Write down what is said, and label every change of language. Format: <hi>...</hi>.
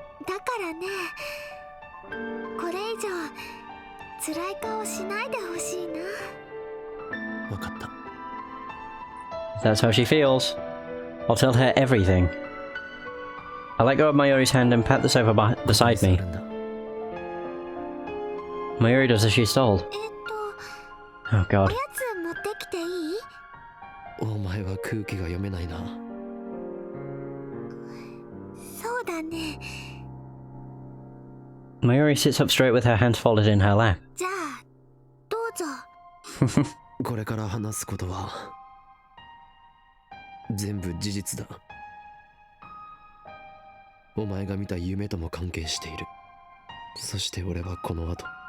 <ja>だからね、これ以上辛い顔しないでほしいな。分かった。</ja> <en>If that's how she feels, I'll tell her everything. I let go of Mayori's hand and pat the sofa beside me. Mayori does as she's told. Oh お god.</en> <ja>やつ持ってきていい？お前は空気が読めないな。そうだね。</ja> <en>Mayori sits up straight with her hands folded in her lap.</en> <ja>じゃあどうぞ。これから話すことは全部事実だ。お前が見た夢とも関係している。そして俺はこの後</ja>